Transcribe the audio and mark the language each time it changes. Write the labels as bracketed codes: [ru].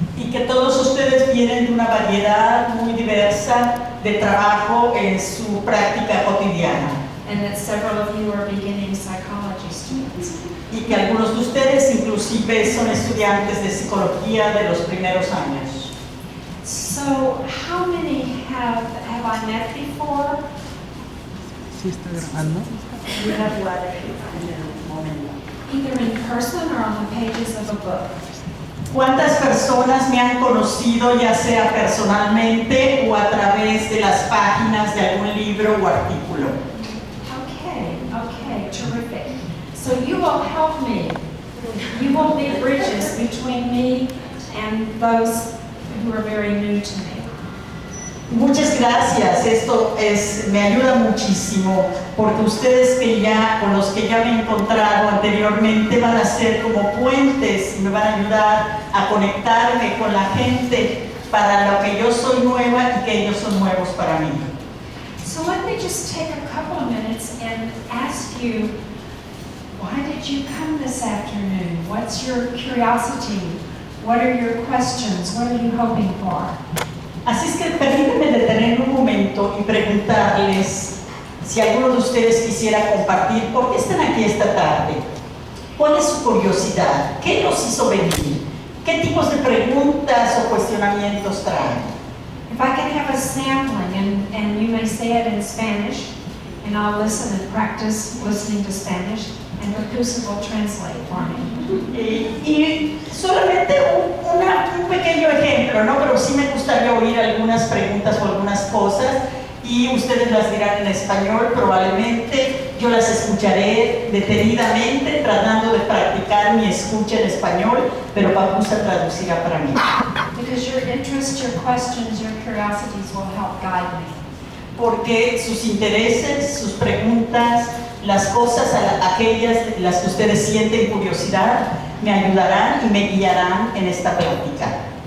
[es] Y que todos ustedes vienen de una variedad muy diversa de trabajo en su práctica cotidiana. [en] And that several of you are beginning psychology students. [es] Y que algunos de ustedes inclusive son estudiantes de psicología de los primeros años. [en] So, how many have I met before? [es] ¿Sí está grabando? [en] We have one in a moment. Either in person or on the pages of a book. [es] ¿Cuántas personas me han conocido, ya sea personalmente o a través de las páginas de algún libro o artículo? [en] Okay, terrific. So you will help me. You will be bridges between me and those who are very new to me. [es] Muchas gracias, esto me ayuda muchísimo porque ustedes con los que ya me he encontrado anteriormente van a ser como puentes y me van a ayudar a conectarme con la gente para lo que yo soy nueva y que ellos son nuevos para mí. [en] So let me just take a couple of minutes and ask you, why did you come this afternoon? What's your curiosity? What are your questions? What are you hoping for? [es] Así es que permítanme detener un momento y preguntarles si alguno de ustedes quisiera compartir por qué están aquí esta tarde. ¿Cuál es su curiosidad? ¿Qué los hizo venir? ¿Qué tipos de preguntas o cuestionamientos traen? [en] If I can have a sampling and you may say it in Spanish, and I'll listen and practice listening to Spanish, and Papusa will translate for me. [es] Y solamente un pequeño ejemplo, ¿no? Pero sí me gustaría oír algunas preguntas o algunas cosas y ustedes las dirán en español probablemente. Yo las escucharé detenidamente tratando de practicar mi escucha en español, pero Papusa traducirá para mí. [en] Because your interest, your questions, your curiosities will help guide me. [es] Porque sus intereses, sus preguntas, las cosas, aquellas las que ustedes sienten curiosidad, me ayudarán y me guiarán en esta plática.